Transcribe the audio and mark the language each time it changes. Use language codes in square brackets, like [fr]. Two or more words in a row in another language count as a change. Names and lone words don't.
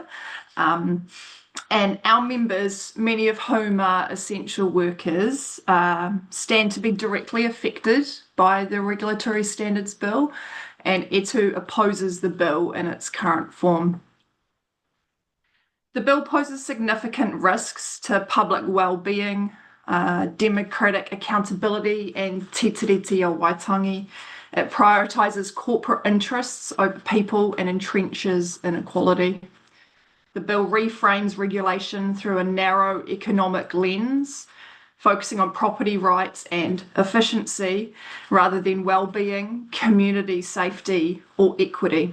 [en] And our members, many of whom are essential workers, stand to be directly affected by the Regulatory Standards Bill, and Etu opposes the bill in its current form. The bill poses significant risks to public well-being, democratic accountability, and te tiriti o Waitangi. It prioritises corporate interests over people and entrenches inequality. The bill reframes regulation through a narrow economic lens, focusing on property rights and efficiency rather than well-being, community safety, or equity.